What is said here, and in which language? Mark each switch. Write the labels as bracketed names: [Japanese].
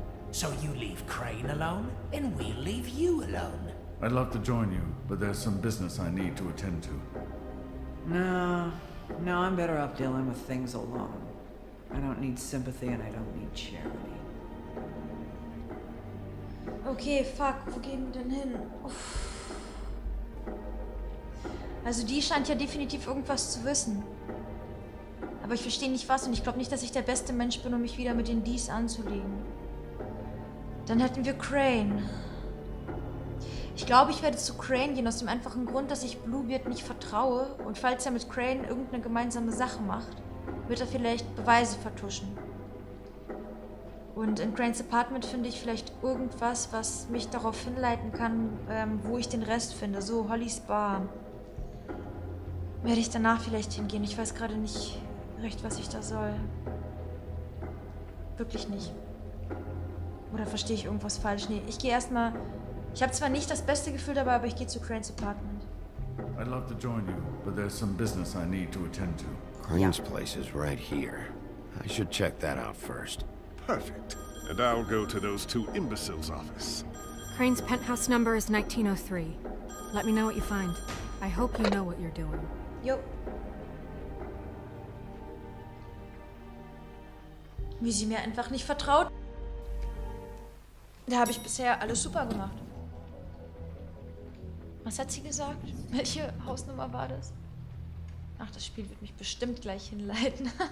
[English] So you leave Crane alone, and we'll leave you alone. I'd love to join you, but there's some business I need to attend to. No, I'm better off dealing with things alone. I don't need sympathy and I don't need charity. [German] Okay, fuck, wo gehen wir denn hin? Uff. Also die scheint ja definitiv irgendwas zu wissen. Aber ich verstehe nicht was und ich glaube nicht, dass ich der beste Mensch bin, um mich wieder mit den Dies anzulegen. Dann hätten wir Crane. Ich glaube, ich werde zu Crane gehen, aus dem einfachen Grund, dass ich Bluebeard nicht vertraue. Und falls er mit Crane irgendeine gemeinsame Sache macht, wird er vielleicht Beweise vertuschen. Und in Cranes Apartment finde ich vielleicht irgendwas, was mich darauf hinleiten kann, wo ich den Rest finde. So, Hollys Bar. Werde ich danach vielleicht hingehen. Ich weiß gerade nicht recht, was ich da soll. Wirklich nicht. Oder verstehe ich irgendwas falsch? Nee, ich gehe erstmal... Ich habe zwar nicht das beste Gefühl dabei, aber ich gehe zu Cranes Apartment. [English] I'd love to join you, but there's some business I need to attend to. Crane's place is right here. I should check that out first. Perfect. And I'll go to those two imbeciles' office. Crane's penthouse number is 1903. Let me know what you find. I hope you know what you're doing. [German] Jo. Wie sie mir einfach nicht vertraut. Da habe ich bisher alles super gemacht. Was hat sie gesagt? Welche Hausnummer war das? Ach, das Spiel wird mich bestimmt gleich hinleiten.